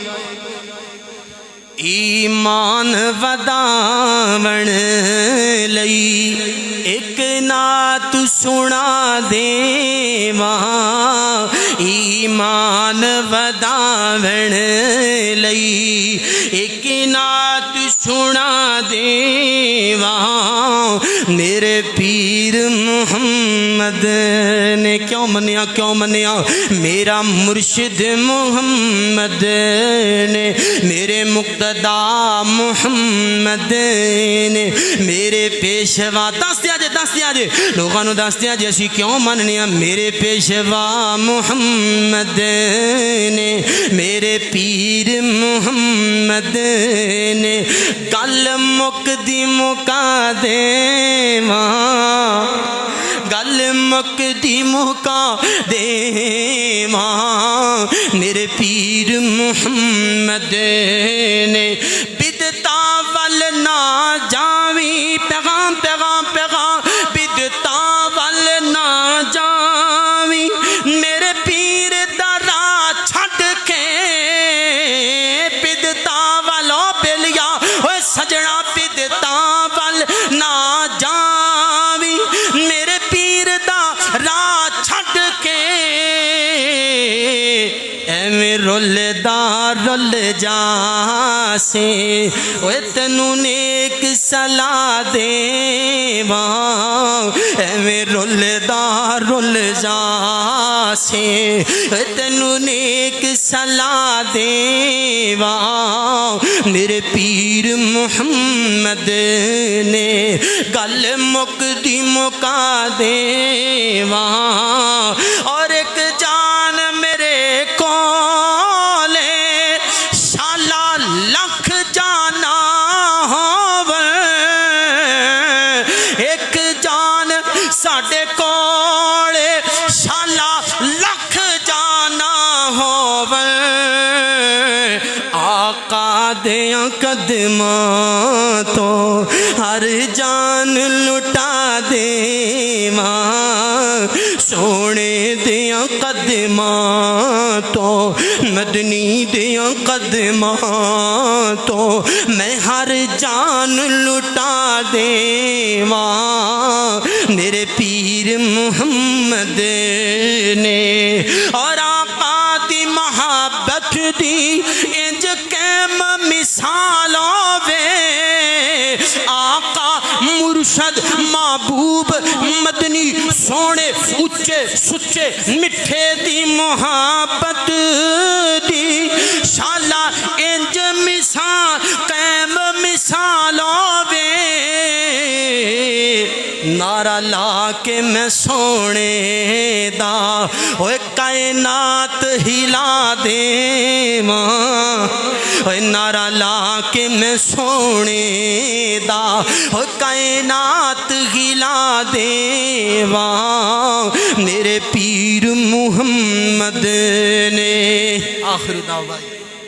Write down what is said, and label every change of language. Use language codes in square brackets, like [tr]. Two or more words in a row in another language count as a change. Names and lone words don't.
[pa] ایمان وداون لئی ایک نعت سنا دیواں، ایمان وداون لئی ایک نعت سنا دیواں، میرے پیر محمد نے کیوں منیا میرا مرشد محمد نے، میرے مقتدا محمد نے، میرے پیشوا دس دیا جے لوگاں نو دس دیا جے اسی کیوں مننے ہاں، میرے پیشوا محمد نے، میرے پیر محمد نے، گل مکدی مکا دیواں، گل مکدی مکا دیواں، میرے پیر محمد نے، بدعتاں ول نہ جاویں، پیغام پیغام پیغام، بدعتاں ول نہ جاویں، میرے پیر دا راہ چھڈ کے، بدعتاں والو بلیا اوے سجنا بدعتاں ول نہ جاویں، میرے پیر دا راہ چھڈ کے، ایویں رل جاسے اوے تینوں نیک صلاح دیواں، ایویں رل جاسے اوے تینوں نیک صلاح دیواں، میرے پیر محمد نے، گل مکدی مکا دیواں، اور ایک جان میرے کولے شالا لکھ جانا ہووے، ایک جان ساڈے کولے شالا لکھ جانا ہووے، آقا دیاں قدماں تو ہر جان لٹا دیواں، سونے دیاں قدماں تو مدنی دیاں قدماں تو میں ہر جان لٹا دیواں، میرے پیر محمد نے، اور آقا دی محبت دی انج قائم مثال ہووے، آقا مرشد محبوب مدنی سونے اچے سچے مٹھے دی محبت دی شالا انج مثال قائم مثال ہووے، نعرہ لا کے میں سونے دا اوے کائنات ہلا دیواں، اوے نعرہ لا کے میں سونے دا اوے کائنات ہلا دیواں، میرے پیر محمد نے۔ [ar] آخر دعوی